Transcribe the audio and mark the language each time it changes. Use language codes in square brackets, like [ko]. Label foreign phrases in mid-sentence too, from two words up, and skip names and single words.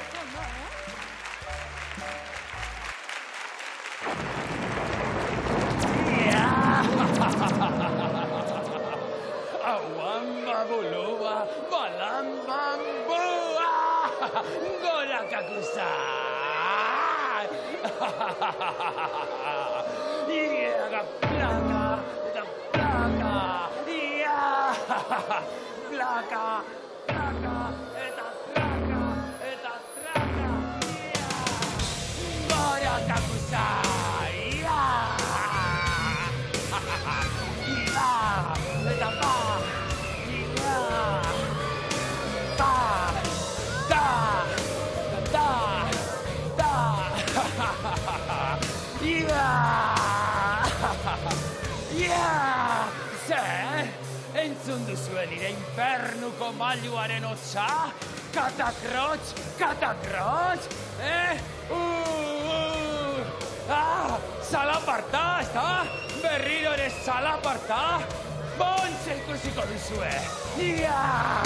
[eu] Awamba buluba, balambambua, gora kakusa. Iya, placa, eta placa, iya, placa, placa, eta placa, eta placa, iya, gora kakusa, iya, iya, eta pa, iya, pa, da, da, da, iya, iya, zer, entzun duzuen nire infernuko mailuaren hotza? Katakrotx, katakrotx, Zalaparta, ez da? Berriro ere zalaparta? Bontxe ikusiko duzue!